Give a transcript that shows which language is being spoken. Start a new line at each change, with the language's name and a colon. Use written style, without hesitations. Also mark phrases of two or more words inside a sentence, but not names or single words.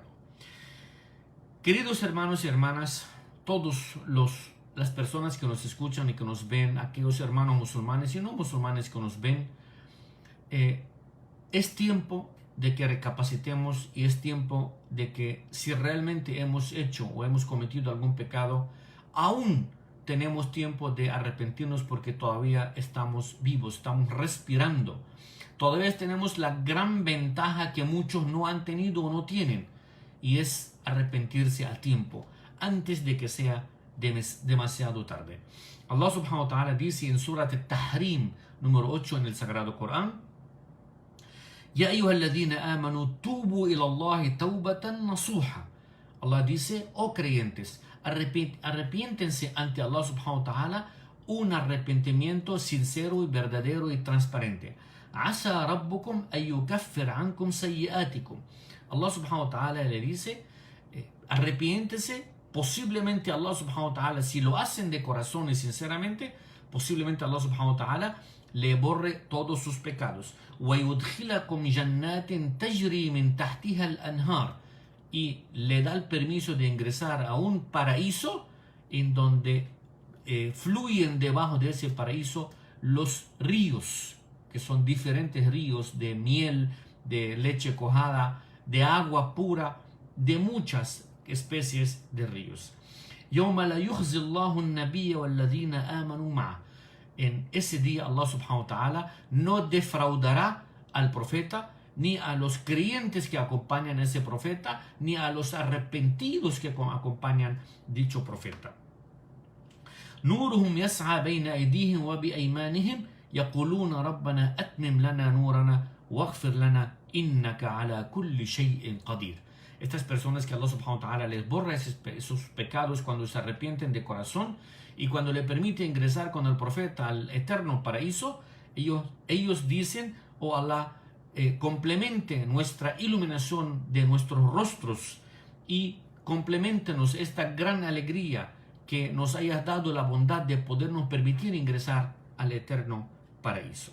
Spanish: Queridos hermanos y hermanas, todas las personas que nos escuchan y que nos ven, aquellos hermanos musulmanes y no musulmanes que nos ven, es tiempo de que recapacitemos, y es tiempo de que si realmente hemos hecho o hemos cometido algún pecado, aún tenemos tiempo de arrepentirnos, porque todavía estamos vivos, estamos respirando. Todavía tenemos la gran ventaja que muchos no han tenido o no tienen, y es arrepentirse a tiempo, antes de que sea demasiado tarde. Allah
Arabic: سبحانه وتعالى
Spanish: dice en Surat al-Tahrim número 8 en el Sagrado Corán:
Arabic: يا أيها الذين آمنوا توبوا إلى الله توبة نصوحا.
Spanish: Allah dice: oh creyentes, arrepiéntense ante Allah
Arabic: سبحانه وتعالى
Spanish: un arrepentimiento sincero y verdadero y transparente.
Arabic: عسى ربكم أن يكفر عنكم سيئاتكم.
Spanish: Allah
Arabic: سبحانه وتعالى
Spanish: le dice: arrepiéntense. Posiblemente Allah
Arabic: سبحانه وتعالى,
Spanish: si lo hacen de corazón y sinceramente, posiblemente Allah
Arabic: سبحانه وتعالى
Spanish: le borre todos sus pecados.
Arabic: وَيُدْخِلَكُمْ جَنَّاتٍ تَجْرِي مِنْ تَحْتِهَا الْأَنْهَارِ.
Spanish: Y le da el permiso de ingresar a un paraíso en donde fluyen debajo de ese paraíso los ríos, que son diferentes ríos de miel, de leche cuajada, de agua pura, de muchas especies de ríos.
Arabic: يَوْمَ لَا يُخْزِي اللَّهُ النَّبِيَّ وَالَّذِينَ آمَنُوا مَعَهُ.
Spanish: En ese día Allah
Arabic: سبحانه وتعالى
Spanish: no defraudará al profeta, ni a los creyentes que acompañan a ese profeta, ni a los arrepentidos que acompañan dicho profeta.
Arabic: نورهم يسعى بين أيديهم وبأيمانهم يقولون ربنا أتمم لنا نورنا واغفر لنا إنك على كل شيء قدير.
Spanish: Estas personas que Allah
Arabic: سبحانه وتعالى
Spanish: les borra esos pecados cuando se arrepienten de corazón, y cuando le permite ingresar con el profeta al eterno paraíso, ellos dicen: oh Allah, complemente nuestra iluminación de nuestros rostros y complementenos esta gran alegría que nos hayas dado la bondad de podernos permitir ingresar al eterno paraíso.